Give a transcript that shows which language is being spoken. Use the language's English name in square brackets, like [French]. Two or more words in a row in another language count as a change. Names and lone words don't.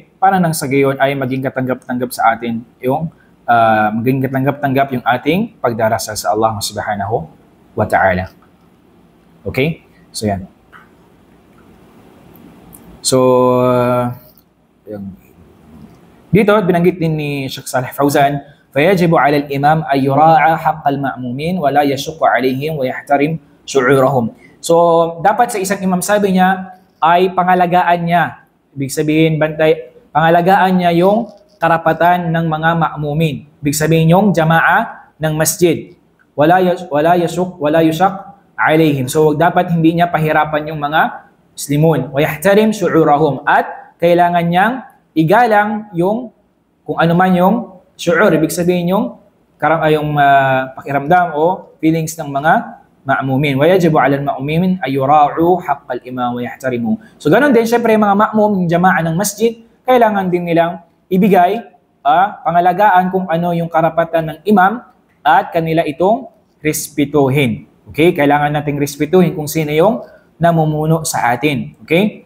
[Filipino] Para nang sa gayon ay maging katanggap-tanggap sa atin yung maging katanggap-tanggap yung ating pagdarasal sa Allah [Arabic] سبحانه وتعالى. [Filipino] Okay? So yan. So dito binanggit din ni Sheikh Saleh Fawzan, [Arabic] فيجب على الإمام أن يراعى حق المأمومين ولا يشق عليهم ويحترم شعورهم. [Filipino] So, dapat sa isang imam, sabi niya, ay pangalagaan niya. Ibig sabihin, pangalagaan niya yung karapatan ng mga ma'mumin. Ibig sabihin yung jama'a ng masjid. [Arabic] ولا يشق عليهم. [Filipino] So, dapat hindi niya pahirapan yung mga Muslimun. [Arabic] ويحترم شعورهم. [Filipino] At kailangan niyang igalang yung, kung ano man yung syu'ur. Ibig sabihin yung pakiramdam o feelings ng mga ma'mumin. [Arabic] ويجب على المأمومين أن يراعوا حق الإمام ويحترموا. [Filipino] So ganun din syempre mga ma'mum, yung jama'a ng masjid, kailangan din nilang ibigay pangalagaan kung ano yung karapatan ng imam at kanila itong respetuhin. Okay? Kailangan nating respetuhin kung sino yung namumuno sa atin. Okay?